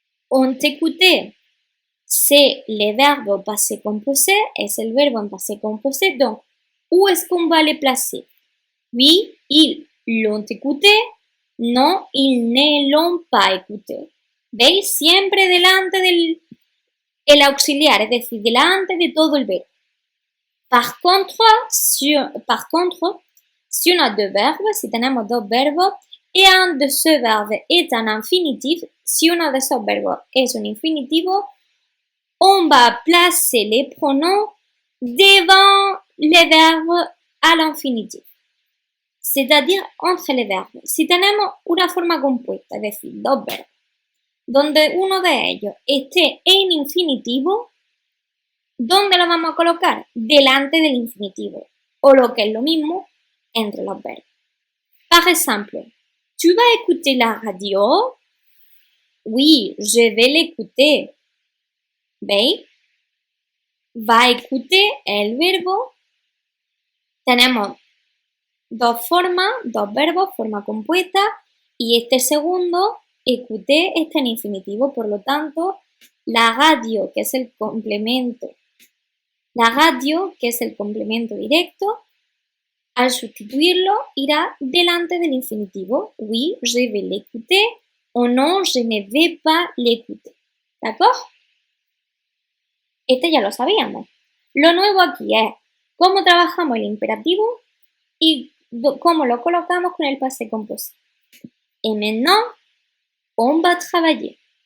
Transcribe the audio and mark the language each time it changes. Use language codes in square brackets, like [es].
[fr] Ont écouté, c'est le verbe au passé composé, [es] es el verbo en passé composé, [fr] donc où est-ce qu'on va les placer? Oui, ils l'ont écouté, no, ils ne l'ont pas écouté. [es] ¿Veis? Siempre delante del el auxiliar, es decir, delante de todo el verbo. [fr] Par contre, si on a deux verbes, [es] si tenemos dos verbos, [fr] et un de ce verbe est un infinitif, [es] si uno de esos verbos es un infinitivo, [fr] on va placer les pronoms devant les verbes à l'infinitif, c'est-à-dire entre les verbes. [es] Si tenemos una forma compuesta, es decir, dos verbos, donde uno de ellos esté en infinitivo, ¿dónde lo vamos a colocar? Delante del infinitivo, o lo que es lo mismo, entre los verbos. [fr] Par exemple, tu vas écouter la radio? Oui, je vais l'écouter. [es] ¿Veis? Va a écouter el verbo. Tenemos dos formas, dos verbos, forma compuesta, y este segundo, écouter, está en infinitivo, por lo tanto, la radio, que es el complemento, directo, al sustituirlo, irá delante del infinitivo. [fr] Oui, je vais l'écouter, o non, je ne vais pas l'écouter. ¿D'accord? [es] Este ya lo sabíamos. Lo nuevo aquí es cómo trabajamos el imperativo y cómo lo colocamos con el passé composé. [fr] Et maintenant, on va travailler.